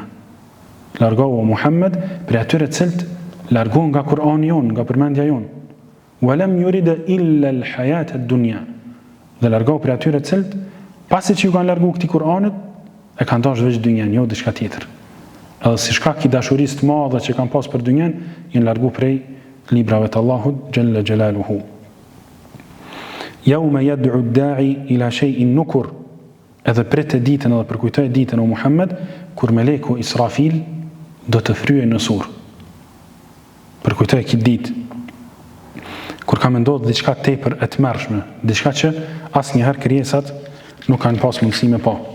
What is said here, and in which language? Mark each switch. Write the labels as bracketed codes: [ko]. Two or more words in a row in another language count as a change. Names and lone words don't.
[sq] Largohu Muhammed prej atyre të cilët largohen nga Kur'ani jon, nga përmendja jon. [ar] ولم يرد إلا الحياة الدنيا. [sq] Dhe largohu prej atyre të cilët pasi që ju kanë larguar këtij Kur'anit, e kanë dashur veç dynjan, jo diçka tjetër. Edhe si shkak i dashurisë të madhe që kanë pas për dynjan, janë larguar prej librave të Allahut [ar] جل جلاله. يوم يدع الداع إلى شيء نكر. [sq] Edhe prit e ditën edhe përkujtoj ditën o Muhammed, kur meleku Israfil do të fryej në surr. Përkujtoj këtë ditë, kur ka mendohet diçka tepër e tmerrshme, diçka që asnjëherë krijesat nuk kanë pas mundësi me pa.